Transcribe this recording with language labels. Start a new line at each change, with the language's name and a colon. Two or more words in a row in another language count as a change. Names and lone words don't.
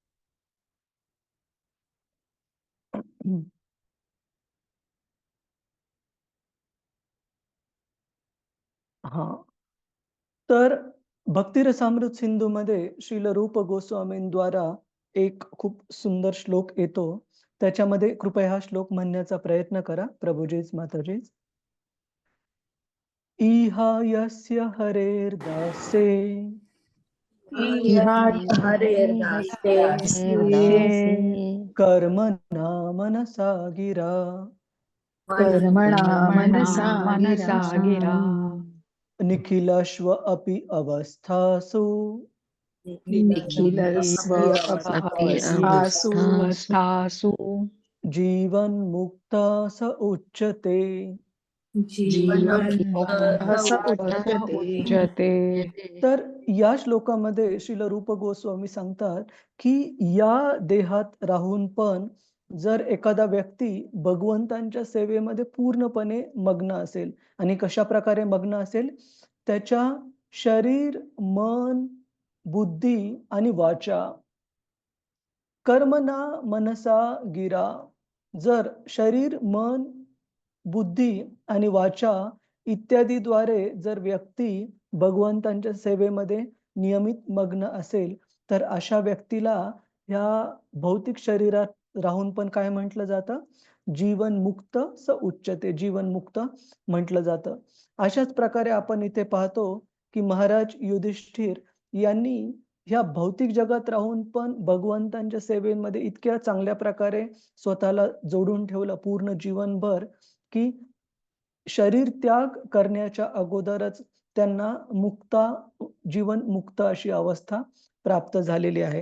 Marathi: हा, तर भक्तिरसामृत सिंधूमध्ये श्रील रूप गोस्वामींद्वारा एक खूप सुंदर श्लोक येतो. त्याच्यामध्ये कृपया हा श्लोक म्हणण्याचा प्रयत्न करा प्रभुजीच माताजीच.
Sanskrit: इहा यस्य हरेर्दासे कर्मणा मनसा गिरा कर्मणा मनसा गिरा निखिलश्व अपि अवस्थासु निखिलस्व अपि अवस्थासु जीवन मुक्त स उच्यते. उच्यते.
Marathi: तर या श्लोकामध्ये श्रील रूप गोस्वामी सांगतात की या देहात राहून पण जर एखादा व्यक्ती भगवंतांच्या सेवेमध्ये पूर्णपणे मग्न असेल, आणि कशा प्रकारे मग्न असेल, त्याच्या शरीर, मन, बुद्धी आणि वाचा,
Sanskrit: कर्मना मनसा गिरा,
Marathi: जर शरीर, मन, बुद्धी आणि वाचा इत्यादीद्वारे जर व्यक्ती भगवंतांच्या सेवेमध्ये नियमित मग्न असेल, तर अशा व्यक्तीला ह्या भौतिक शरीरात राहून पण काय म्हटलं जातं?
Sanskrit: जीवनमुक्त स उच्यते,
Marathi: जीवनमुक्त म्हटलं जातं. अशाच प्रकारे आपण इथे पाहतो की महाराज युधिष्ठिर यांनी ह्या भौतिक जगात राहून पण भगवंतांच्या सेवेमध्ये इतक्या चांगल्या प्रकारे स्वतःला जोडून ठेवलं पूर्ण जीवनभर, की शरीर त्याग करण्याच्या अगोदरच त्यांना जीवन मुक्त अशी अवस्था प्राप्त झालेली आहे.